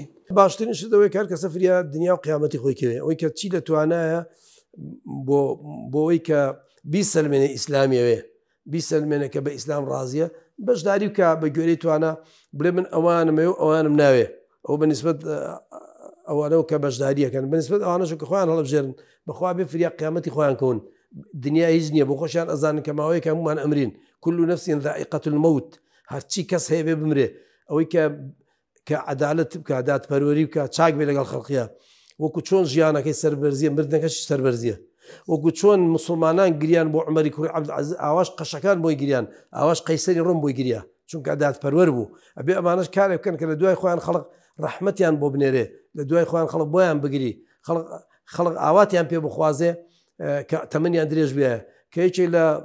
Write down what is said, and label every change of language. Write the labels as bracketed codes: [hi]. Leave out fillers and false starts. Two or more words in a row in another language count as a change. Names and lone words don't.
[ckb] باشترین شتەوەی کار کە سەفریا دنیا و قیامەتی خۆی کەوێ ئەوەی کە چی لە توانایە بۆەوەی کە بیسەلمێنە ئیسلامیەوێ بیسەلمێنە کە بە ئیسلام ڕازیە بەشداری بکە بە گوێرەی توانە بڵێ من ئەوانمێ و ئەوانم ناوێ ئەو بەنسبەت ئەوانەوە کە بەشداریەکەن بەنسبەت ئەوانەش کە خۆیان هەڵبژێرن بەخوا بێ فریا قیامەتی خۆیان کەون دنیا هیچ نییە بۆ خۆشیان ئەزانن کە ماوەیەکە هەمومان ئەمرین [ar] كل نفس ذائقة الموت [ckb] هەرچی کەس هەیە بێ بمرێ ئەوەی کە عەدالەت بکە دادپەروەری بکە چاک بێ لەگەڵ خەڵقیە وەکو چۆن ژیانەکەی سەربەرزیە مردنەکەش سەربەرزیە وەکو چۆن مسلمانان گریان بۆ عومەری کوڕی عەبدولعەزیز ئاواش قەشەکان بۆی گریان ئاواش قەیسەری ڕۆم بۆی گریا چونکە دادپەروەر بوو ئەبێ ئەمانەش کارێک بکەن کە لە دوای خۆیان خەڵق ڕەحمەتیان بۆ بنێرێ لە دوای خۆیان خەڵق بۆیان بگری خەڵق ئاواتیان پێ بخوازێ کە تەمەنیان درێژ بێ کە یەکێ لە